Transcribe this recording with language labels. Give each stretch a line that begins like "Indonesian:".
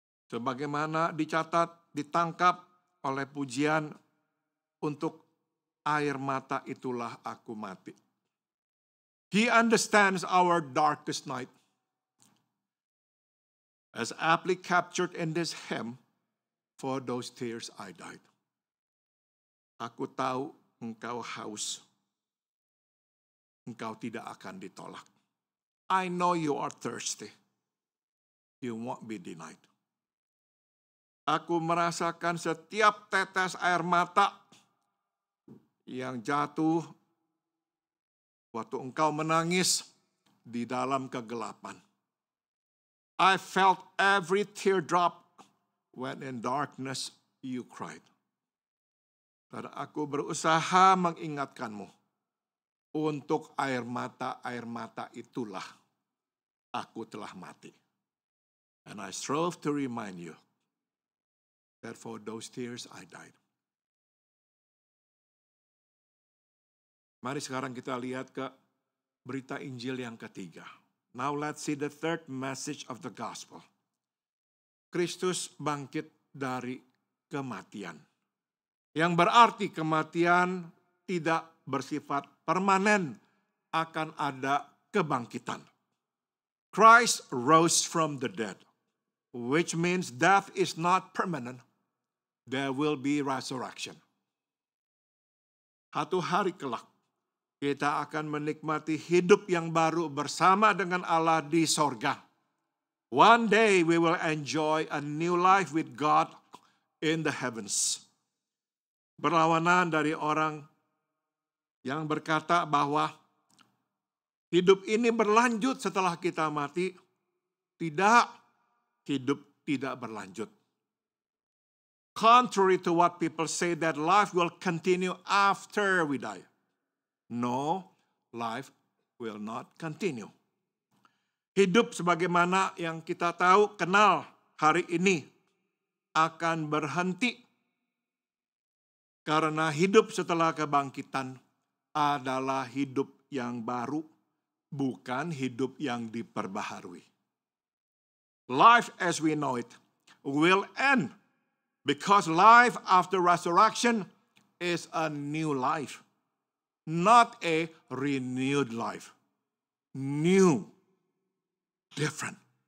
Indonesian: Sebagaimana dicatat, ditangkap oleh pujian, untuk air mata itulah aku mati.
English: He understands our darkest night. As aptly captured in this hymn, for those tears I died.
Indonesian: Aku tahu engkau haus. Engkau tidak akan ditolak.
English: I know you are thirsty. You won't be denied.
Indonesian: Aku merasakan setiap tetes air mata yang jatuh waktu engkau menangis di dalam kegelapan.
English: I felt every teardrop when in darkness you cried.
Indonesian: Dan aku berusaha mengingatkanmu, untuk air mata itulah aku telah mati.
English: And I strove to remind you that for those tears I died.
Indonesian: Mari sekarang kita lihat ke berita Injil yang ketiga.
English: Now let's see the third message of the gospel.
Indonesian: Kristus bangkit dari kematian. Yang berarti kematian tidak bersifat permanen, akan ada kebangkitan.
English: Christ rose from the dead, which means death is not permanent. There will be resurrection.
Indonesian: Satu hari kelak, kita akan menikmati hidup yang baru bersama dengan Allah di sorga.
English: One day we will enjoy a new life with God in the heavens.
Indonesian: Berlawanan dari orang yang berkata bahwa hidup ini berlanjut setelah kita mati. Tidak, hidup tidak berlanjut.
English: Contrary to what people say that life will continue after we die. No, life will not continue.
Indonesian: Hidup sebagaimana yang kita tahu, kenal hari ini akan berhenti. Karena hidup setelah kebangkitan adalah hidup yang baru, bukan hidup yang diperbaharui.
English: Life as we know it will end, because life after resurrection is a new life. Not a renewed life. New. Different.